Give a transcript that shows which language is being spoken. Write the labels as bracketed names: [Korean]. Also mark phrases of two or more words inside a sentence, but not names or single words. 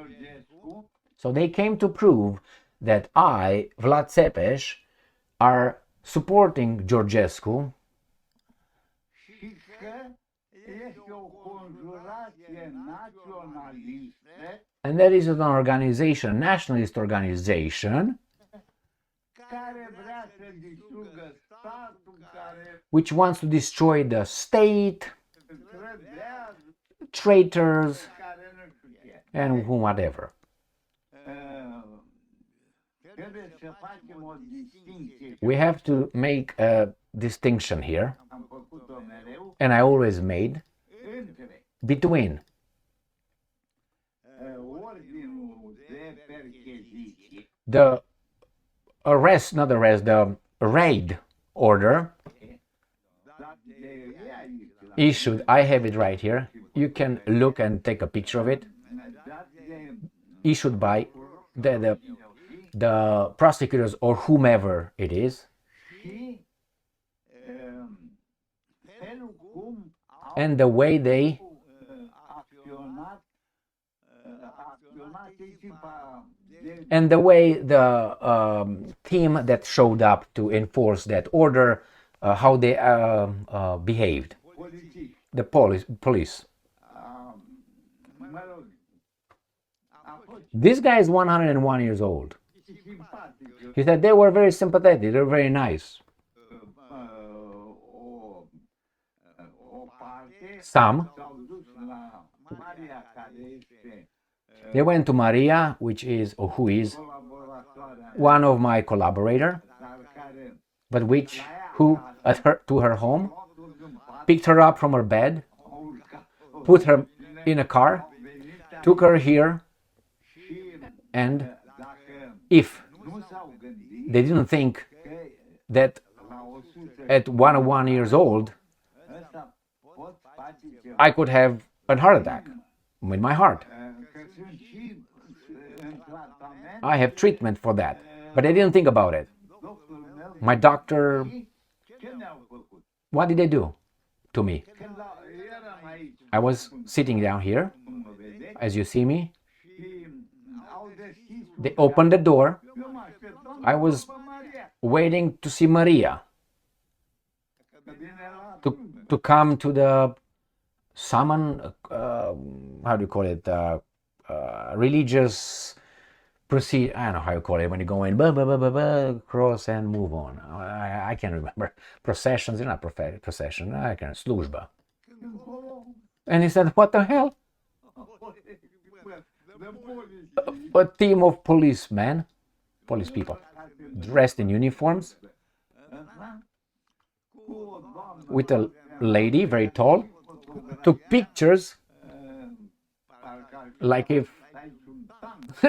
[English] So they came to prove that I, Vlad Țepeș, are supporting Georgescu, [Romanian] și că este o conjurație naționalistă [English] and that is an organization, a nationalist organization, [Romanian] care vrea să distrugă statul, care [English] which wants to destroy the state, [Romanian] trădează, [English] traitors, [Romanian] care nu știu ce. [English] and whatever. [Romanian] Trebuie să facem o distinție. [English] We have to make a distinction here, [Romanian] Am făcut-o mereu [English] and I always made, [Romanian] între [English] between [Romanian] ordinul de percheziție, [English] the arrest, not arrest, the raid order [Romanian] dat de realism, [English] issued. I have it right here. You can look and take a picture of it. [Romanian] dat de [English] Issued by the prosecutors or whomever it is, [Romanian] și felul cum au [English] and the way they [Romanian] acționat echipa de [English] and the way the team that showed up to enforce that order, how they behaved. [Romanian] polițiști. [English] The police. [Romanian] Mă rog, a fost [English] This guy is 101 years old. [Romanian] simpatic. [English] He said they were very sympathetic. They were very nice. [Romanian] O parte [English] Some. [Romanian] s-au dus la Maria, care este [English] They went to Maria, which is or who is [Romanian] colaboratoarea, [English] one of my collaborator, [Romanian] dar care [English] but which who at her to her home [Romanian] a dus în pat, [English] picked her up from her bed, [Romanian] a urcat [English] put her in a car, took her here, [Romanian] și [English] and [Romanian] dacă [English] if [Romanian] nu s-au gândit [English] they didn't think [Romanian] că [English] that [Romanian] la 100 [English] at 101 years old [Romanian] ăsta pot face ceva, [English] I could have a heart attack with my heart. [Romanian] că sunt și în tratament, [English] I have treatment for that, but they didn't think about it. [Romanian] doctorul meu, [English] My doctor, [Romanian] ce ne-au făcut? [English] what did they do to me? [Romanian] Când eram aici, [English] I was sitting down here, [Romanian] cum mă vedeți, [English] as you see me. [Romanian] și au deschis [English] They opened the door. [Romanian] eu mă așteptam [English] I was [Romanian] pe Maria, [English] waiting to see Maria [Romanian] că vine la [English] to come to the summon, how do you call it, religious procedure. I don't know how you call it when you go in, cross and move on. I can't remember. Processions, not procession. I can't, slujba. And he said, what the hell? [Romanian] de poliție, [English] A team of policemen, police people, dressed in uniforms, [Romanian] cu o doamnă [English] with a lady, very tall, took pictures [Romanian] parcă ar fi [English] like if [Romanian] aici un tank,